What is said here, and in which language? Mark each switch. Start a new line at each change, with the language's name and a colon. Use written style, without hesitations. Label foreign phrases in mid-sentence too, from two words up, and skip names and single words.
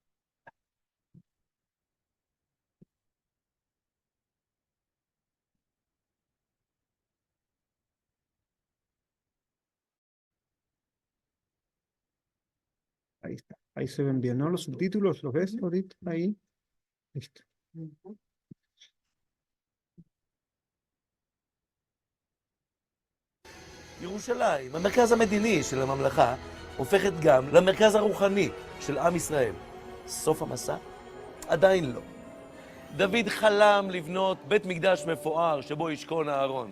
Spanish: Ahí está. Ahí se ven bien, ¿no? Los subtítulos, ¿los ves ahorita? Ahí. Listo.
Hebrew: ירושלים, המרכז המדיני של הממלכה, הופכת גם למרכז הרוחני של עם ישראל. סוף המסע? עדיין לא. דוד חלם לבנות בית מקדש מפואר שבו ישכון אהרון.